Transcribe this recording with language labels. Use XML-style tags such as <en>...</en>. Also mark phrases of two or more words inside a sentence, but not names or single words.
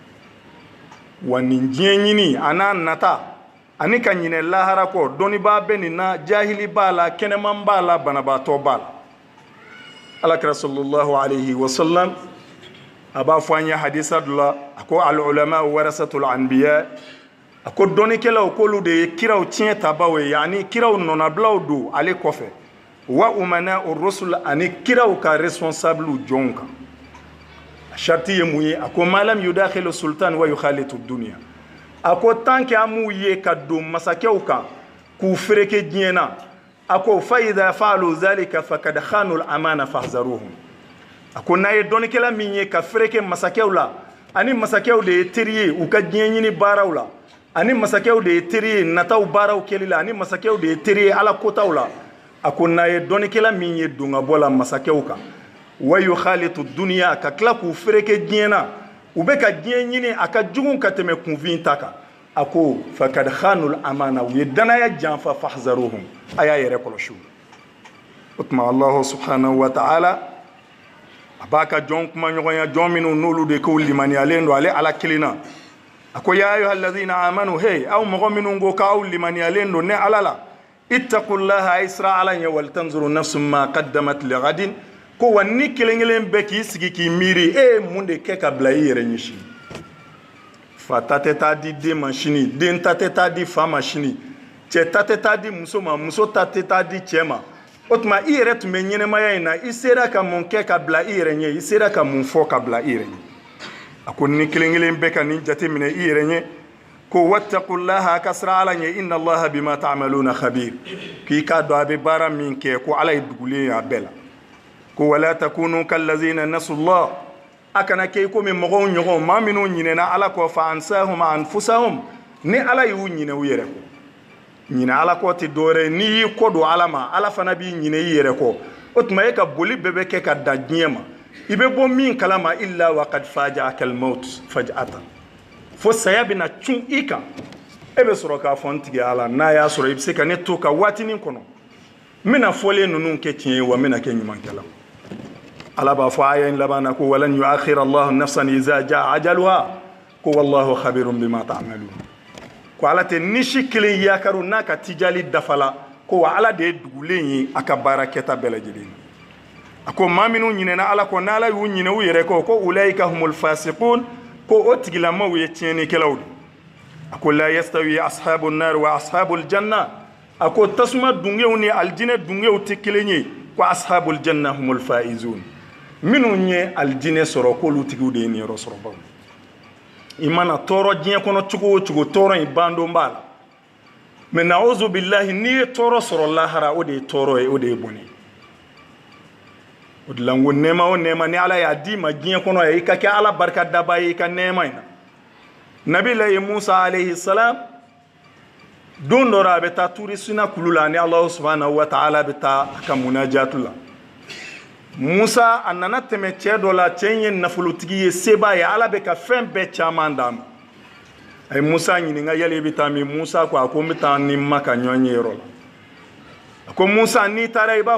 <bm>wa nin diɲɛ ɲini a n'a nata ani ka ɲinɛ lahara kɔ dɔnnibaa bɛ nin na jahili b'a la kɛnɛman b'a la banabaatɔ b'a la alakira</bm> <ar>صلى الله عليه وسلم</ar> <bm>a b'a fɔ an ye hadisa dɔ la a ko</bm> <ar>العلماء ورثة الأنبياء</ar> <bm>a ko dɔnnikɛlaw k'olu de ye kiraw tiɲɛ tabaw ye yani kiraw nɔnabilaw don ale kɔfɛ</bm> <ar>وأمناء الرسل</ar> <bm>ani kiraw ka responsable jɔnw kan a sharti ye mun ye a ko</bm> <ar>ما لم يداخلوا السلطان ويخالطوا الدنيا</ar> <bm>a ko</bm> <fr>tant que</fr> <bm>amu ye ka don masakɛw kan k'u fereke diɲɛ na a ko</bm> <ar>فإذا فعلوا ذلك فقد خانوا الأمانة فاحذروهم</ar> <bm>a ko n'a ye dɔnnikɛla min ye ka fereke masakɛw la ani masakɛw de ye teri ye u ka diɲɛ ɲini baaraw la ani masakɛw de ye teri ye nataw baaraw kɛli la ani masakɛw de ye teri ye ala kotaw la a ko n'a ye dɔnnikɛla min ye don ka bɔ la masakɛw kan</bm> <ar>ويخالطوا الدنيا</ar> <bm>ka tila k'u fereke diɲɛ na u bɛ ka diɲɛ ɲini a ka jugu ka tɛmɛ kunfin ta kan a ko</bm> <ar>فقد خانوا الأمانة</ar> <bm>u ye danaya janfa fahzaruhum a y'a yɛrɛ kɔlɔsi o tuma</bm> <ar>الله سبحانه وتعالى</ar> <bm>a b'a ka jɔn kumaɲɔgɔnya jɔn minnu n'olu de k'u limaniyalen don ale ala kelen na a ko</bm> <ar>يا أيها الذين آمنوا</ar> <bm>hey aw mɔgɔ minnu ko k'aw limaniyalen don ne ala la ittaqullaha isra ala ɲɛ</bm> <ar>ولتنظر نفس ما قدمت لغد</ar> <bm>ko wa ni kelen kelen bɛ k'i sigi k'i miiri e ye mun de kɛ ka bila i yɛrɛ ɲɛsin fa ta tɛ taa di den ma sini den ta tɛ taa di fa ma sini cɛ ta tɛ taa di muso ma muso ta tɛ taa di cɛ ma o tuma i yɛrɛ tun bɛ ɲɛnɛmaya in na i sera ka mun kɛ ka bila i yɛrɛ ɲɛ i sera ka mun fɔ ka bila i yɛrɛ ɲɛ a ko ni kelen kelen bɛ ka nin jate minɛ i yɛrɛ ɲɛ ko wattaqullaha a ka sira ala ɲɛ</bm> <ar>إن الله بما تعملون خبير</ar> <bm>k'i k'a dɔn a bɛ baara min kɛ ko ala ye dugulen ye a bɛɛ la ko</bm> <ar>ولا تكونوا كالذين نسوا الله</ar> <bm>a kana kɛ i komi mɔgɔw ɲɔgɔn maa minnu ɲinɛna ala kɔ</bm> <ar>فأنساهم أنفسهم</ar> <bm>ni ala y'u ɲinɛ u yɛrɛ kɔ ɲinɛ ala kɔ tɛ dɔwɛrɛ n'i y'i kɔ don ala ma ala fana b'i ɲinɛ i yɛrɛ kɔ o tuma e ka boli bɛɛ bɛ kɛ ka da diɲɛ ma i bɛ bɔ min kalama</bm> <ar>إلا وقد فجأك الموت فجأة</ar> <bm>fo saya bɛna cun i kan e bɛ sɔrɔ k'a fɔ n tigi ala n'a y'a sɔrɔ i bɛ se ka ne to ka waatinin kɔnɔ n bɛna fɔlen ninnu kɛ tiɲɛ ye wa n bɛna kɛ ɲumankɛla ala b'a fɔ aya in laban na ko</bm> <ar>ولن يؤخر الله نفسا إذا جاء أجلها</ar> <bm>ko</bm> <ar>والله خبير بما تعملون</ar> <bm>ko ala tɛ nisi kelen yakaru n'a ka tijali dafala ko wa ala de ye dugulen ye a ka baara kɛta bɛɛ lajɛlen a ko maa minnu ɲinɛna ala kɔ n'ala y'u ɲinɛ u yɛrɛ kɔ ko</bm> <ar>أولئك هم الفاسقون</ar> <bm>ko o tigilamaw ye tiɲɛnikɛlaw de a ko</bm> <ar>لا يستوي أصحاب النار وأصحاب الجنة</ar> <bm>a ko tasuma dungew ni aljinɛ dungew tɛ kelen ye ko</bm> <ar>أصحاب الجنة هم الفائزون</ar> <bm>minnu ye aljinɛ sɔrɔ k'olu tigiw de ye niyɔrɔ sɔrɔ baw i mana tɔɔrɔ diɲɛ kɔnɔ cogo o cogo tɔɔrɔ in bandon b'a la mɛ</bm> <ar>نعوذ بالله</ar> <bm>n'i ye tɔɔrɔ sɔrɔ lahara o de ye tɔɔrɔ ye o de ye bɔnɛ o de la n ko nɛɛma o nɛɛma ni ala y'a d'i ma diɲɛ kɔnɔ ye i ka kɛ ala barika daba ye i ka nɛɛma in na nabilahi musa</bm> <ar>عليه السلام</ar> <bm>don dɔ la a bɛ taa turi sina kulu la ni</bm> <ar>الله سبحانه وتعالى</ar> <bm>bɛ taa a ka munajatu la musa a nana tɛmɛ cɛ dɔ la cɛ in ye nafolotigi ye seba ye ala bɛ ka fɛn bɛɛ caman d'a ma ay Musa ɲininka yali bɛ taa min Musa ko a ko n bɛ taa ni ma ka ɲɔgɔn ye yɔrɔ la a ko Musa n'i taara i b'a</bm>